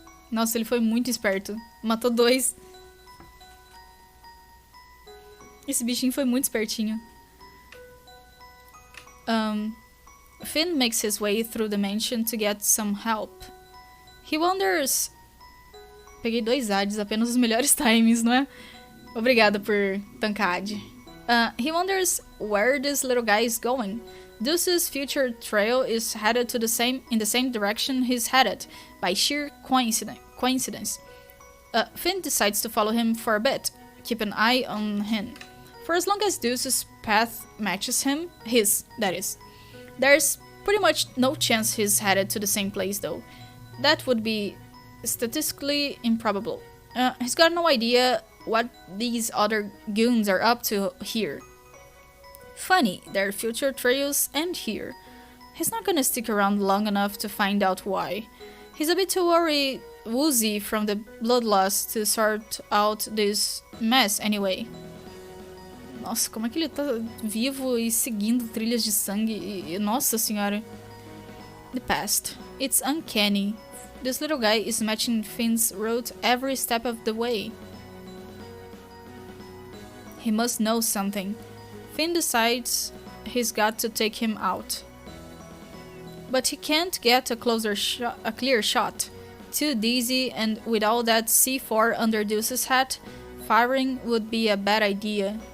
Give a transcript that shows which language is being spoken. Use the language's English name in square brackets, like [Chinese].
[Portuguese] Nossa, ele foi muito esperto. Matou 2. Esse bichinho foi muito espertinho. [English] Finn makes his way through the mansion to get some help. He wonders... [Portuguese] Peguei 2 ads, apenas os melhores times, não é? Obrigada por tancar ad. [English] He wonders where this little guy is going. Deuce's future trail is headed to in the same direction he's headed, by sheer coincidence. Finn decides to follow him for a bit, keep an eye on him. For as long as Deuce's path matches his, that is. There's pretty much no chance he's headed to the same place though. That would be statistically improbable. He's got no idea what these other goons are up to here. Funny, their future trails end here. He's not gonna stick around long enough to find out why. He's a bit too woozy from the blood loss to sort out this mess anyway. [Portuguese] Nossa, como é que ele tá vivo e seguindo trilhas de sangue? Nossa senhora. [English] The past. It's uncanny. This little guy is matching Finn's route every step of the way. He must know something. Finn decides he's got to take him out. But he can't get a clear shot. Too dizzy, and with all that C4 under Deuce's hat, firing would be a bad idea.